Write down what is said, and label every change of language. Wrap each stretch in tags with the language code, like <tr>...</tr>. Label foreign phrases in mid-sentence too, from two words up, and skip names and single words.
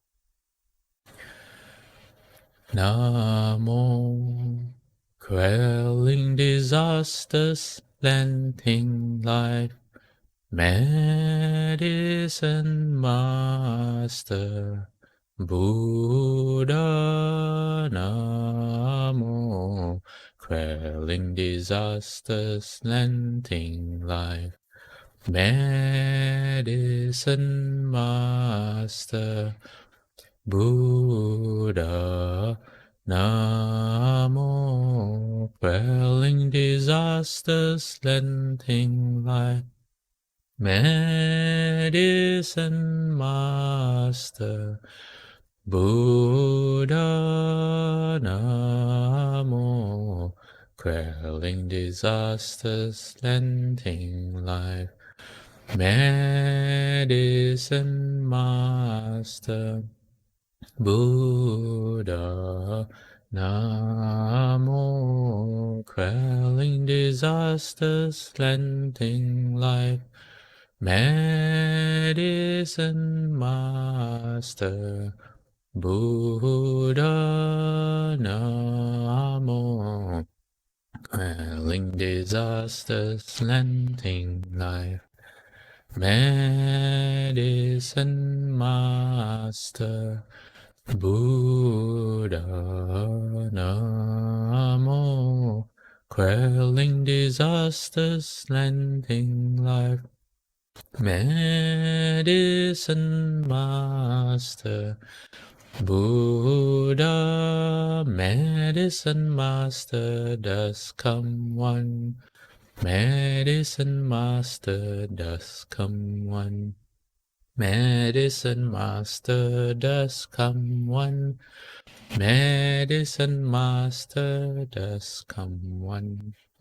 <en>Namo, quelling disasters, lengthening life, Medicine Master Buddha. Namo, quelling disasters, lengthening life, Medicine Master Buddha. Namo, quelling disasters, lengthening life, Medicine Master Buddha. Namo, quelling disasters, lengthening life, Medicine Master Buddha. Namo, quelling disasters, lengthening life, Medicine Master Buddha. Namo, quelling disasters, lengthening life, Medicine Master Buddha. Namo, quelling disasters, lengthening life, Medicine Master Buddha. Medicine Master does come one, Medicine Master does come one, Medicine Master does come one, Medicine Master does come one.</en>